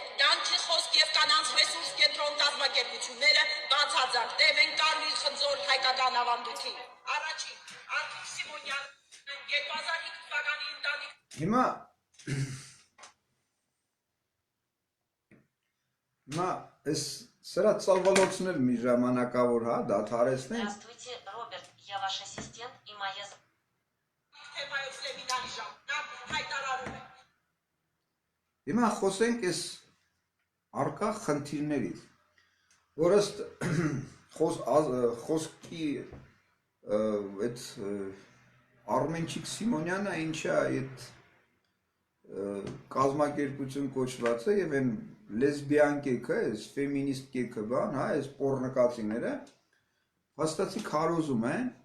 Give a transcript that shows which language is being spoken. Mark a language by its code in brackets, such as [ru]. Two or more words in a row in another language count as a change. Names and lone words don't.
[hy] Կյանքի խոսք եւ կանանց ռեսուրս կենտրոն կազմակերպությունները բացարձակ դեմ են Կարմիր խնձոր հայկական ավանդույթին։ Առաջին Արտուր Սիմոնյան 2005 թվականի ընտանիք Հիմա այս սրա ծավալոցներ մի ժամանակավոր, հա, դադարեցնենք։ [ru] Здравствуйте, Роберт, я ваш ассистент и моя... [hy] թեմայով սեմինարի ժամանակ հայտարարում է։ Հիմա խոսենք այս արկա խնդիրներից, որ ըստ խոսքի այդ Արմենչիկ Սիմոնյանը ինչա այդ կազմակերպություն կոչված է եւ այն լեսբիան կեքը, այս ֆեմինիստ կեքը բան, հա, այս պոռնկացիները հաստատի քարոզում են,